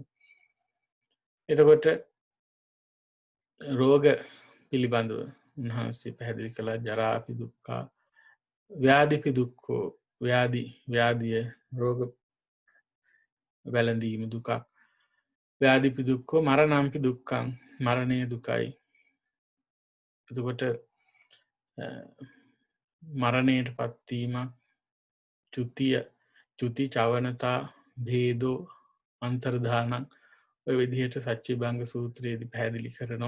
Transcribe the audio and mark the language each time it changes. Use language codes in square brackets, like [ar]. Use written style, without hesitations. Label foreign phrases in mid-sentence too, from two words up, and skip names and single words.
[si] එතකොට රෝග පිළිබඳව උන්වහන්සේ පැහැදිලි කළා [pi] ජරාපි දුක්ඛා, ව්‍යාධිපි දුක්ඛෝ, [si] ව්‍යාධිය රෝග වැළඳීම දුකක්. [pi] ව්‍යාධිපි දුක්ඛෝ, මරණම්පි දුක්ඛං, [si] මරණය දුකයි. එතකොට මරණයට පත්වීමක්, [pi] චුති, චවනතා, භේදෝ, අන්තර්ධානං [si] ඔය විදිහට සච්චිභංග සූත්‍රයේදී පැහැදිලි කරනවා.